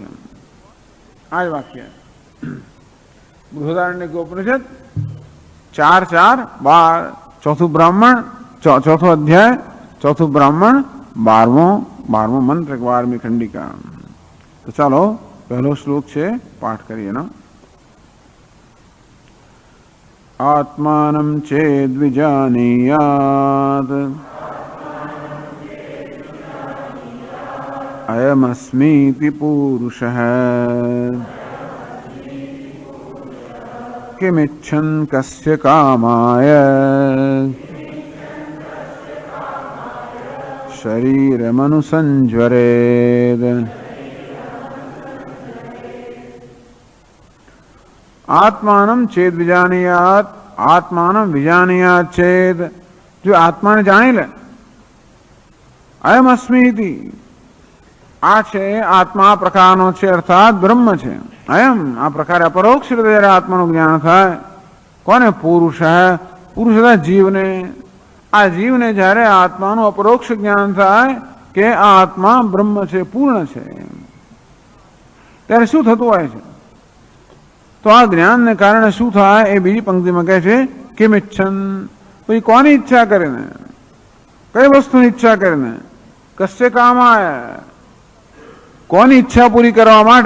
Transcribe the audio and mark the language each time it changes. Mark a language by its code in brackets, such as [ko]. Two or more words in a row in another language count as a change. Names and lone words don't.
[gu] આ જ વાક્ય બૃહદારણ્યક ઉપનિષદ 4:4-12, ચોથું બ્રાહ્મણ, ચોથો અધ્યાય, ચોથું બ્રાહ્મણ, 12મો મંત્ર, 12મી ખંડિકા. તો ચાલો પહેલો શ્લોક છે, પાઠ કરીએ. [sa] આત્માનં ચેદ્વિજાનીયાત अयमस्मीति पुरुषः किमिच्छन् कस्य कामाय शरीरमनुसंज्वरेत्। आत्मानं चेद विजानीयात्, आत्मानं विजानीयात् चेद, [gu] જો આત્મા ને જાની લે, [sa] अयम अस्मीति, [gu] આ છે આત્મા પ્રકારનો છે અર્થાત બ્રહ્મ છે। अयम આ પ્રકાર અપરોક્ષ રીતે જ્યારે આત્માનું જ્ઞાન થાય કોને? પુરુષ પુરુષ એટલે જીવને। આ જીવને જ્યારે આત્માનું અપરોક્ષ જ્ઞાન થાય કે આ આત્મા બ્રહ્મ છે, પૂર્ણ છે, ત્યારે શું થતું હોય છે? તો આ જ્ઞાનને કારણે શું થાય એ બીજી પંક્તિમાં કહે છે કિમિચ્છન, પછી કોની ઈચ્છા કરીને, કઈ વસ્તુની ઈચ્છા કરીને, [sa] કસ્ય કામાય, [gu] કોની ઈચ્છા પૂરી કરવા માટે?